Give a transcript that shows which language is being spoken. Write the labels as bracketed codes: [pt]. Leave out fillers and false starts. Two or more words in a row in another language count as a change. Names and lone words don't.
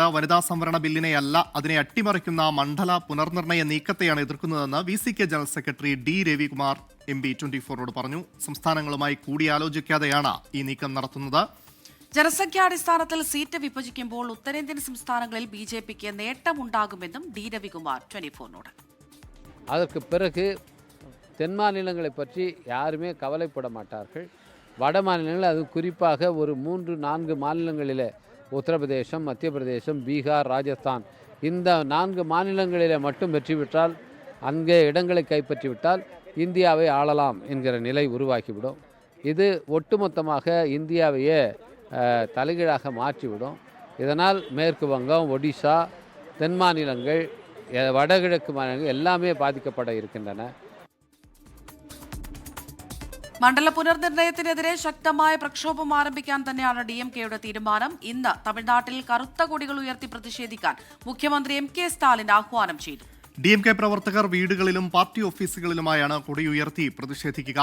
[ml] വനിതാ സംവരണ ബില്ലിനെയല്ല, അതിനെ അട്ടിമറിക്കുന്ന മണ്ഡല പുനർനിർണയ നീക്കത്തെയാണ് എതിർക്കുന്നതെന്ന് VCK ജനറൽ സെക്രട്ടറി D. രവികുമാർ MP 24നോട് പറഞ്ഞു. സംസ്ഥാനങ്ങളുമായി കൂടിയാലോചിക്കാതെയാണ് ഈ നീക്കം നടത്തുന്നത്. ജനസംഖ്യാടിസ്ഥാനത്തിൽ സീറ്റ് വിഭജിക്കുമ്പോൾ ഉത്തരേന്ത്യൻ സംസ്ഥാനങ്ങളിൽ BJPക്ക് നേട്ടമുണ്ടാകുമെന്നും D. രവികുമാർ 24നോട്. [ta] அதற்கு பிறகு தென் மாநிலங்களை பற்றி யாருமே கவலைப்பட மாட்டார்கள். வட மாநிலங்கள், அது குறிப்பாக ஒரு 3-4 மாநிலங்களில் உத்தரப்பிரதேசம், மத்திய பிரதேசம், பீகார், ராஜஸ்தான், இந்த 4 மாநிலங்களில் மட்டும் வெற்றி பெற்றால், அங்கே இடங்களை கைப்பற்றிவிட்டால் இந்தியாவை ஆளலாம் என்கிற நிலை உருவாக்கிவிடும். இது ஒட்டுமொத்தமாக இந்தியாவையே தலைகீழாக மாற்றிவிடும். இதனால் மேற்கு வங்கம், ஒடிசா, தென் மாநிலங்கள், வடகிழக்கு மாநிலங்கள் எல்லாமே பாதிக்கப்பட இருக்கின்றன. [ml] മണ്ഡല പുനർനിർണയത്തിനെതിരെ ശക്തമായ പ്രക്ഷോഭം ആരംഭിക്കാൻ തന്നെയാണ് DMKയുടെ തീരുമാനം. ഇന്ന് തമിഴ്നാട്ടിൽ കറുത്ത കൊടികൾ ഉയർത്തി പ്രതിഷേധിക്കാൻ മുഖ്യമന്ത്രി MK സ്റ്റാലിൻ ആഹ്വാനം ചെയ്തു. DMK പ്രവർത്തകർ വീടുകളിലും പാർട്ടി ഓഫീസുകളിലുമായാണ് കൊടിയുയർത്തി പ്രതിഷേധിക്കുക.